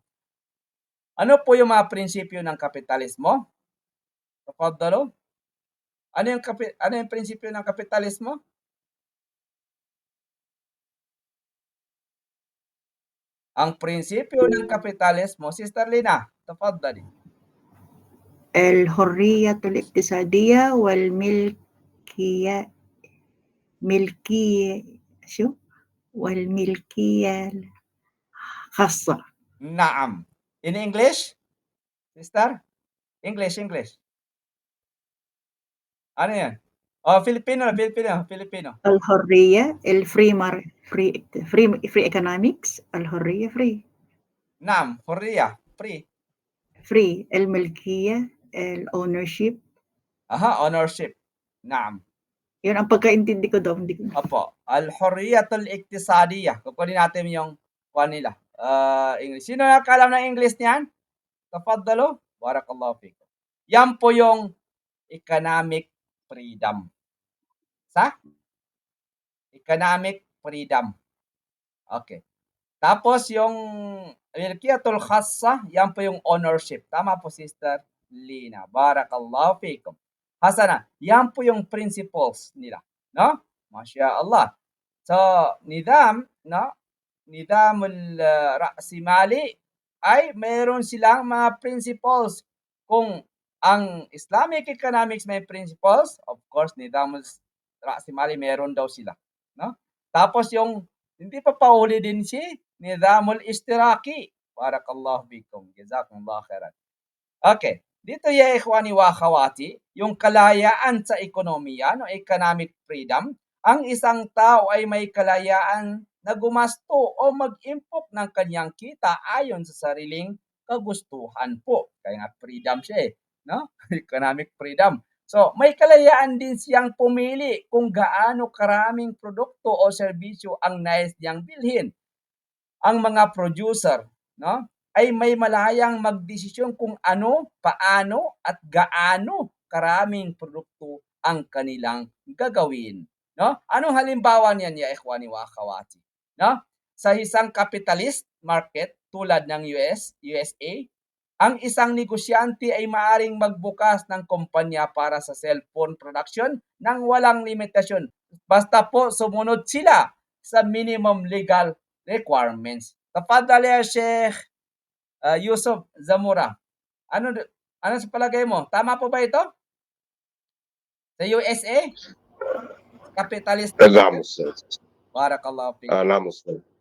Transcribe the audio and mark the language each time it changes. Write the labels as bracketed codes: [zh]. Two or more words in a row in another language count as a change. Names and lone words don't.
[tl] Ano po yung mga prinsipyo ng kapitalismo? [ar] تفضلوا. [tl] Ano yung prinsipyo ng kapitalismo? Ang prinsipyo ng kapitalismo, Sister Lina, [ar] تفضلي. الحرية الاقتصادية والملكية الخاصة. Naam. [en] In English? Sister? English. [tl] Ano yan? [en] Oh, Filipino. الحرية free economics. [ar] الحرية free. نعم، حرية, free. [en] Free. الملكية ownership. Aha, ownership. [ar] Naam. [tl] Yun ang pagkaintindi ko daw. Opo. [ar] الحرية الاقتصادية. [tl] Kukunin natin yung nila. [en] English. [tl] Sino nakakalam ng English niyan? [ar] تفضلوا. بارك الله فيكم. [tl] Yan po yung [en] economic freedom. Economic freedom. Okay. [tl] Tapos yung [ar] الملكية الخاصة, [tl] yan po yung ownership. Tama po, Sister Lina. [ar] بارك الله فيكم. Hasana, [tl] yan po yung principles nila. [ar] No? ما شاء الله. [tl] So, [ar] النظام الرأسمالي [tl] ay mayroon silang mga principles. Kung ang [en] Islamic economics [tl] may principles, [en] of course, [ar] النظام الرأسمالي [tl] mayroon daw sila. No? Tapos yung hindi pa pauli din si [ar] النظام الاشتراكي. بارك الله فيكم. جزاكم الله خيرا. Okay. [tl] Dito [ar] يا إخواني وأخواتي, [tl] yung kalayaan sa ekonomiya, no, [en] economic freedom, [tl] ang isang tao ay may kalayaan na gumasto o mag-impok ng kanyang kita ayon sa sariling kagustuhan po. Kaya nga freedom siya no? [en] Economic freedom. [tl] So, may kalayaan din siyang pumili kung gaano karaming produkto o serbisyo ang nais niyang bilhin. Ang mga producer, no, ay may malayang magdesisyon kung ano, paano, at gaano karaming produkto ang kanilang gagawin. No? Anong halimbawa niyan, [ar] يا إخواني وأخواتي? [tl] No? Sa isang [en] capitalist market [tl] tulad ng USA, ang isang negosyante ay maaring magbukas ng kumpanya para sa [en] cellphone production [tl] nang walang limitasyon. Basta po sumunod sila sa [en] minimum legal requirements. [ar] تفضل يا شيخ Yusuf Zamura. [tl] Ano sa palagay mo? Tama po ba ito? Sa USA? Capitalist. [ar] نعم أستاذ. Barakallahu fikum. نعم أستاذ.